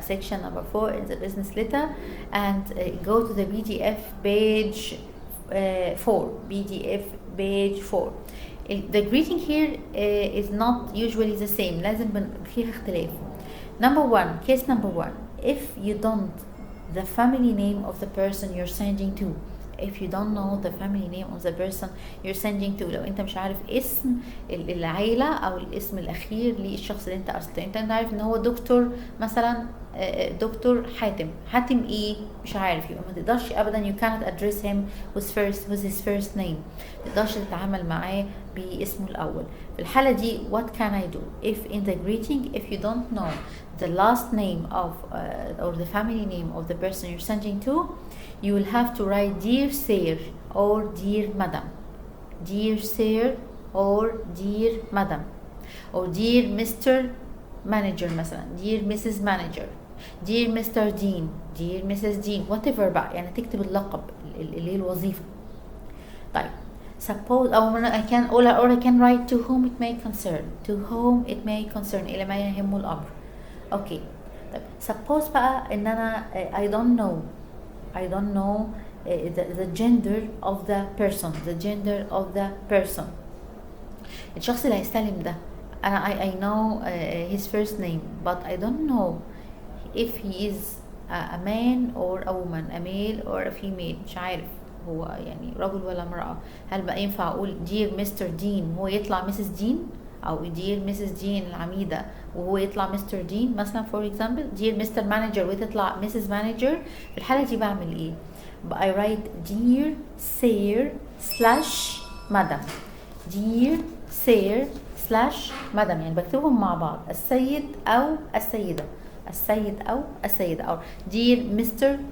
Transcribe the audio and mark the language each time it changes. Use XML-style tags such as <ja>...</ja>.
<en>section number 4 in the business letter and go to the PDF page 4. PDF page 4. the greeting here is not usually the same.</en> <ar>لازم فيها اختلاف.</ar> <en>Case number one, if you don't the family name of the person you're sending to. If you don't know the family name of the person you're sending to,</en> <ar>لو انت مش عارف اسم العيلة او الاسم الاخير للشخص اللي انت ارسلته، انت عارف ان هو دكتور مثلا، دكتور حاتم ايه مش عارف، يبقى ما تقدرش ابدا</ar> <en>you cannot address him with his first name،</en> <ar>ما تقدرش تتعامل معاه باسمه الاول. في الحالة دي</ar> <en>what can I do if in the greeting if you don't know the last name of or the family name of the person you're sending to, you will have to write dear sir or dear madam, dear sir or dear madam, or dear Mr. manager مثلا, dear Mrs. manager, dear Mr. dean, dear Mrs.</en> <ar>dean,</ar> <en>whatever</en> <ar>بقى، يعني تكتب اللقب اللي هي الوظيفة.</ar> <en>طيب suppose or I can write to whom it may concern, to whom it may concern،</en> <ar>إلى ما يهم الأمر. اوكي طيب</ar> <en>suppose</en> <ar>بقى ان انا</ar> <en>I don't know the gender of the person, the gender of the person.</en> <ar>الشخص اللي هيستلم ده انا</ar> <en>I know his first name but I don't know if he is a man or a woman, a male or a female،</en> <ar>مش عارف هو يعني رجل ولا امرأة. هل بقى ينفع اقول</ar> <en>dear Mr. Dean</en> <ar>هو يطلع</ar> <en>Mrs. Dean، او dear Mrs.</en> <ar>Dean العميدة وهو يطلع Mr.</ar> <en>Dean مثلا for example، dear Mr. Manager</en> <ar>وتطلع</ar> <en>Mrs. Manager.</en> <ar>في الحالة دي بعمل ايه؟</ar> <en>I write dear sir slash madam، dear sir slash madam،</en> <ar>يعني بكتبهم مع بعض السيد او السيدة، السيد او السيدة، او</ar> <en>dear Mr.</en>